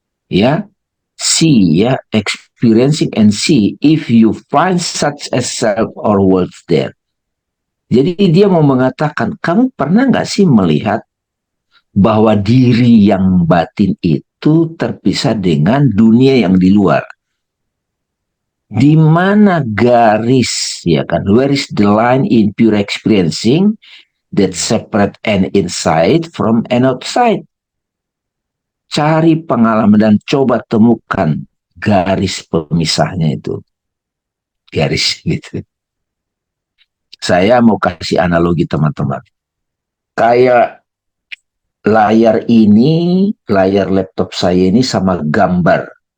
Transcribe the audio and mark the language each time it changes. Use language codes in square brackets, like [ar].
[en] Ya, see ya, experiencing and see if you find such a self or words there. [id] Jadi dia mau mengatakan, kamu pernah nggak sih melihat bahwa diri yang batin itu terpisah dengan dunia yang di luar? Di mana garis, ya kan? [en] Where is the line in pure experiencing that separate an inside from an outside? [id] Cari pengalaman dan coba temukan garis pemisahnya itu. Garis gitu. Saya mau kasih analogi teman-teman. Kayak layar laptop saya ini sama gambar.